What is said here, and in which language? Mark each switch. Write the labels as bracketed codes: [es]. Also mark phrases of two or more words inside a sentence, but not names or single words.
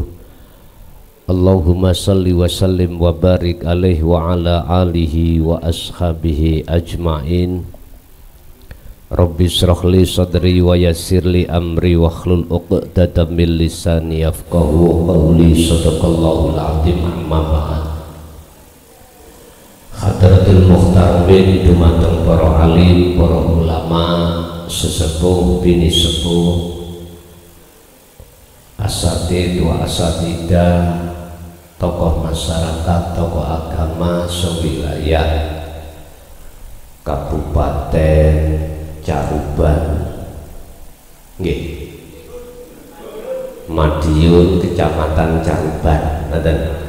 [ar] اللهم صل وسلم وبارك عليه وعلى آله وأصحابه أجمعين. رب اشرح لي صدري ويسر لي أمري واحلل عقدة من لساني يفقهوا قولي. صدق الله العظيم. أما بعد. حضرة المحترمين [jv] dumateng para alim, para ulama, sesepuh bini sepuh, [ar] أساتيذ وأستاذات, [id] tokoh masyarakat, tokoh agama sewilayah [jv] Kabupaten Caruban, nggih, Madiun, Kecamatan Caruban, ngoten.